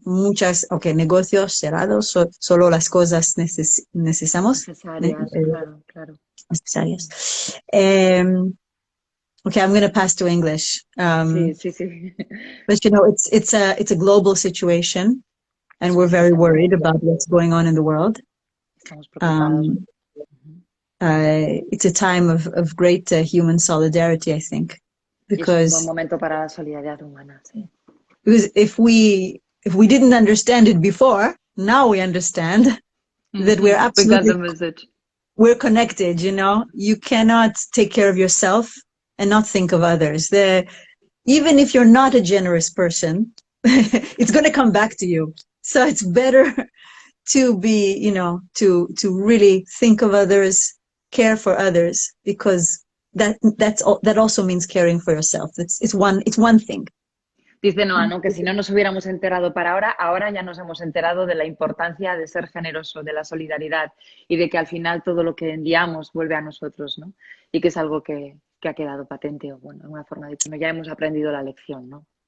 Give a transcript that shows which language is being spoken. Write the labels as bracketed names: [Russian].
[Spanish] muchas, negocios cerrados, solo las cosas necesitamos, Necesarias, claro, claro. necesarias. [English] Um, okay, I'm going to pass to English. [Spanish] Sí, sí, sí. [English] But you know, it's a global situation, and we're very worried [Spanish] Exactamente. [English] about what's going on in the world. [Spanish] Estamos preocupados. Um, Ujú. [English] it's a time of great human solidarity, I think, [Spanish] Y es un buen [English] because [Spanish] momento para la solidaridad humana, sí. [English] if we didn't understand it before, now we understand that We got the message. we're connected. You know, you cannot take care of yourself and not think of others. Even if you're not a generous person, it's going to come back to you. So it's better to be, to really think of others, care for others, because that also means caring for yourself. It's one thing. [Spanish] Dice Noa, ¿no? Que si no nos hubiéramos enterado para ahora ya nos hemos enterado de la importancia de ser generoso, de la solidaridad y de que al final todo lo que enviamos vuelve a nosotros, ¿no? Y que es algo que ha quedado patente, o bueno, de alguna forma dicho, ¿no? Ya hemos aprendido la lección, ¿no?